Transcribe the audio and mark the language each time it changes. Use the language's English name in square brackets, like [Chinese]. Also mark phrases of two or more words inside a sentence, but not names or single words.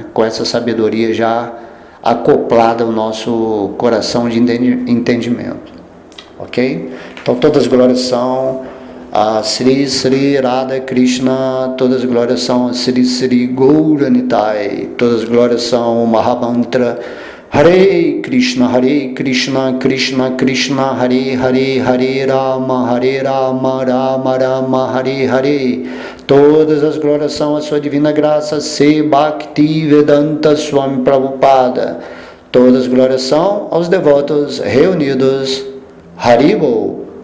[Portuguese] Com essa sabedoria já acoplada ao nosso coração de entendimento. Ok? Então todas as glórias são a Sri Sri Radha Krishna, todas as glórias são a Sri Sri Gauranitai, todas as glórias são o Mahamantra [Sanskrit] हरे कृष्ण कृष्ण कृष्ण हरे हरे हरे राम राम राम हरे हरे. [Portuguese] Todas as glórias são a sua divina graça, Se Bhakti Vedanta Swami Prabhupada. Todas as glórias são aos devotos reunidos. Haribol.